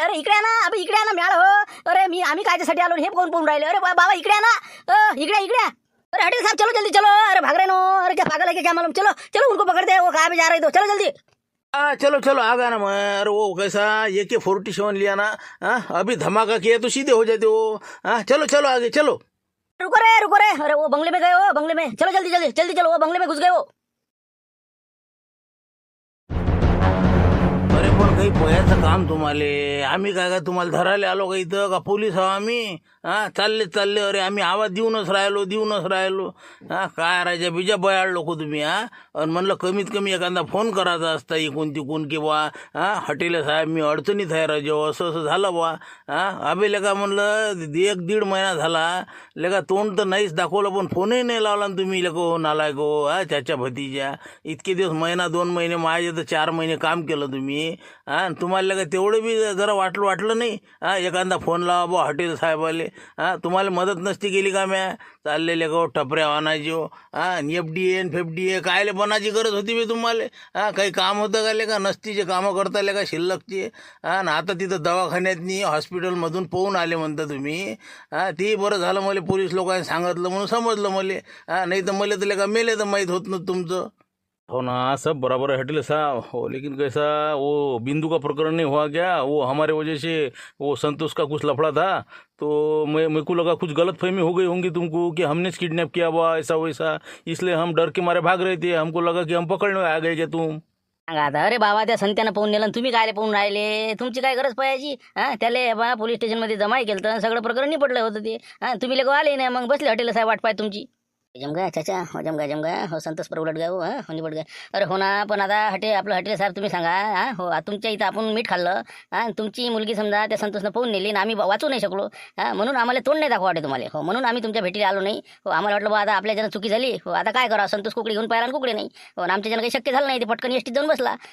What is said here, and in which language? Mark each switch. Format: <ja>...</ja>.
<mr>अरे इकडे आहे ना, अबे इकडे आहे ना, मिळालं हो. अरे आम्ही कायच्यासाठी आलो हे कोण पाहून राहिले? अरे बाबा इकडे आहे ना, इकडे.</mr> <hi>अरे हटे साहब, चलो जल्दी चलो। अरे भाग रहे नो। अरे क्या पागल है क्या मालूम? चलो चलो, उनको पकड़ते हैं, वो कहाँ पे जा रहे तो। चलो जल्दी। हाँ चलो चलो आ गया ना मैं। अरे वो कैसा AK-47 लिया ना। हाँ अभी धमाका किया तो सीधे हो जाते हो। हाँ चलो चलो आगे चलो। रुको रे, अरे वो बंगले में गए हो, बंगले में चलो, जल्दी जल्दी जल्दी चलो, वो बंगले में घुस गए हो।</hi> <mr>अरे पण काही पोह्याचं काम तुम्हाला, आम्ही काय काय तुम्हाला धरायला आलो का इथं, का पोलीस आहो आम्ही? हा चालले चालले, अरे आम्ही आवाज देऊनच राहिलो. हा काय राजा बिजा बयाळ लोक तुम्ही. हा आणि म्हणलं कमीत कमी एखादा फोन करायचा असता इकून तिकून की बा हा हॉटेल साहेब मी अडचणीत आहे राजा, असं असं झालं बा. हा अबे लेका म्हणलं 1-1.5 महिना झाला लेका, तोंड तर नाहीच दाखवलं पण फोनही नाही लावला ना तुम्ही लेको नालायक हो. हा चाच्या भतीच्या इतके दिवस, महिना 2 महिने, माझे तर 4 महिने काम केलं तुम्ही. हा तुम्हाला का तेवढं बी जरा वाटलं नाही? हा एखादा फोन लावा बा हॉटेल साहेबाले. हा तुम्हाला मदत नसती केली का म्या? चाललेले गो टपऱ्या आणायची हो. हा FDA FDA कायले बनायची गरज होती बी तुम्हाला? हा काही काम होतं का लेका? नसतीचे कामं करता लेका शिल्लकचे. हा ना आता तिथं दवाखान्यातनी हॉस्पिटलमधून पोहून आले म्हणता तुम्ही. हा ते बरं झालं, मला पोलीस लोकांनी सांगितलं म्हणून समजलं मला. हा नाही तर मला तर लेका मेले तर माहीत होत नव्हतं तुमचं.</mr> <hi>हो ना सब बराबर है हटले साहब हो, लेकिन कैसा वो बिंदु का प्रकरण नहीं हुआ क्या? वो हमारे वजह से वो संतोष का कुछ लफड़ा था, तो मेरे को लगा कुछ गलत फहमी हो गई होंगी तुमको कि हमने किडनैप किया हुआ ऐसा वैसा, इसलिए हम डर के मारे भाग रहे थे. हमको लगा कि हम पकड़ने आ गए क्या तुम?</hi> <mr>सांगा आता, अरे बाबा त्या संत्यानं पाहून नेलं आणि तुम्ही कायले पाहून राहिले? तुमची काय गरज पाहिजे? हा त्याला बा पोलीस स्टेशनमध्ये जमाई केलं तर सगळं प्रकरण निपटलं होतं ते. हा तुम्ही लोक आले नाही, मग बसले हॉटेल साहेब वाट पाय तुमची.</mr> <hi>जम गया चाचा, हो जम गया हो, संतोष पर उलट गया हो. हो निपट गया.</hi> <mr>अरे हो ना, पण आता आपलं हॉटेल साहेब तुम्ही सांगा. हा हो तुमच्या इथं आपण मीठ खाल्लं. हा तुमची मुलगी समजा त्या संतोषनं पाहून नेली ना, आम्ही वाचू नाही शकलो. हा म्हणून आम्हाला तोंड नाही दाखवा वाटे तुम्हाला. हो म्हणून आम्ही तुमच्या भेटीला आलो नाही. हो आम्हाला वाटलं बा आता आपल्या जण चुकी झाली. हो आता काय करा, संतोष कुकडी घेऊन पाहिला आणि कुकडे नाही. हो आमच्या जण काही शक्य झालं नाही, ते पटकन एसटीत जाऊन बसला.</mr>